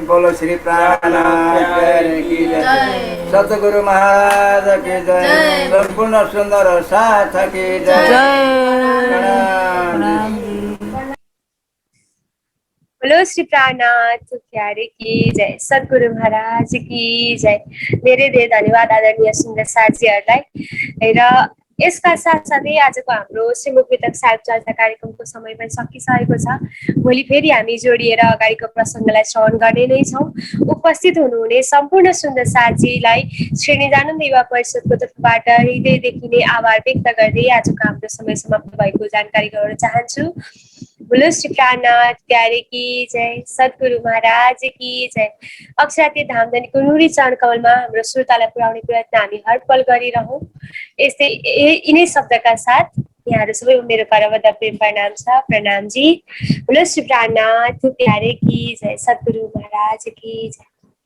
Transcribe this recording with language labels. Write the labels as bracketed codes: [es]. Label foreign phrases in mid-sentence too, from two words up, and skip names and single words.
[hi] बोलो श्री प्राणनाथ प्यारे की जय, सतगुरु महाराज की जय, संपूर्ण सुंदर साथ की जय। प्रणाम। बोलो श्री प्राणनाथ प्यारे की जय, सद्गुरु महाराज की जय। [ne] धेरै धेरै धन्यवाद आदरणीय सुन्दर साथीहरूलाई। र यसका साथसाथै आजको हाम्रो श्रीमुख वितक साहिब चर्चा कार्यक्रमको समय पनि सकिसकेको छ। भोलि फेरि हामी जोडिएर अगाडिको प्रसङ्गलाई श्रवण गर्ने नै छौँ। उपस्थित हुनुहुने सम्पूर्ण सुन्दर साथीलाई श्री निजानन्द युवा परिषदको तर्फबाट हृदयदेखि नै आभार व्यक्त गर्दै आजको हाम्रो समय समाप्त भएको जानकारी गराउन चाहन्छु। [hi] बोलो श्री प्राणनाथ प्यारे की जय, सद्गुरु महाराज की जय। [ne] अक्षराती धामधनीको नुरी चरण कमलमा हाम्रो श्रोतालाई पुर्याउने प्रयत्न हामी हरपल गरिरहौँ। यस्तै यिनै शब्दका साथ यहाँहरू सबै मेरो करबद्ध प्रेम प्रणाम छ। प्रणाम जी। [hi] बोलो श्री प्राणनाथ प्यारे की जय, सद्गुरु महाराज की जय।